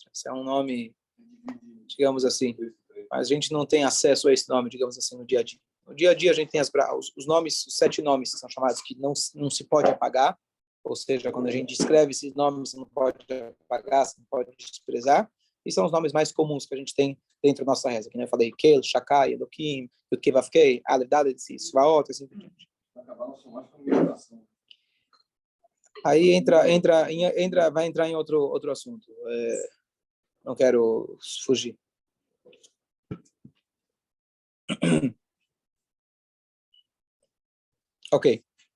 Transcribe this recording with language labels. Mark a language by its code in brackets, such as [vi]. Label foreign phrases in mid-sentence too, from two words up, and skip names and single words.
[pt] É um nome, digamos assim, mas a gente não tem acesso a esse nome, digamos assim, no dia a dia. No dia a dia a gente tem os nomes, os 7 nomes que são chamados que não se pode apagar, ou seja, quando a gente escreve esses nomes, você não pode apagar, você não pode desprezar, e são os nomes mais comuns que a gente tem dentro da nossa reza, que eu falei, Kel, Shakai, Elohim, Yud-Kei Vav-Kei, Aleph, Dalet, Svaot, assim por diante. Aí vai entrar em outro assunto. Não quero fugir. Ok.